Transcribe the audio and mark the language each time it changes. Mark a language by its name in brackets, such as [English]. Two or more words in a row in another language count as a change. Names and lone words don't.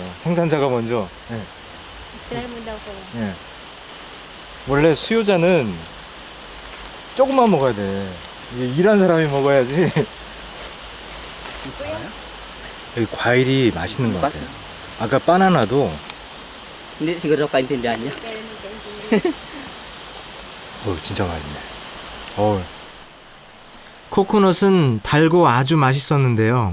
[Korean] 생산자가 먼저. 네. 네. 원래 수요자는 조금만 먹어야 돼. 이게 일한 사람이 먹어야지. 여기 과일이 맛있는 것 같아요. 아까 바나나도. [Filipino] Hindi siguro kaintindihan niya. [Korean] 진짜 맛있네. 코코넛은 달고 아주 맛있었는데요.